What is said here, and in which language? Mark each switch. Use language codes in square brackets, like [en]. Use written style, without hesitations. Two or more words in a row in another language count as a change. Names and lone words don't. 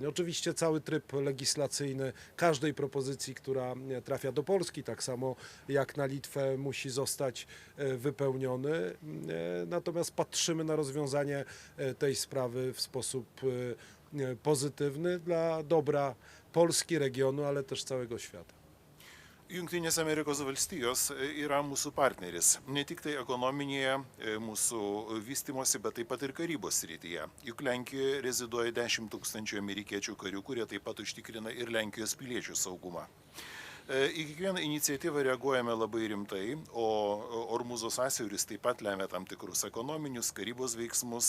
[pl] Oczywiście cały tryb legislacyjny każdej propozycji, która trafia do Polski, tak samo jak na Litwę, musi zostać wypełniony. Natomiast patrzymy na rozwiązanie tej sprawy w sposób pozytywny dla dobra Polski, regionu, ale też całego świata. [lt] Jungtinės Amerikos valstijos yra mūsų partneris, ne tik tai ekonominėje mūsų vystimosi, bet taip pat ir karybos srityje. Juk Lenkijoje reziduoja 10 000 amerikiečių karių, kurie taip pat užtikrina ir Lenkijos piliečių saugumą. Į kiekvieną iniciatyvą reaguojame labai rimtai, o Ormuzo sąsiauris taip pat lemia tam tikrus ekonominius, karybos veiksmus.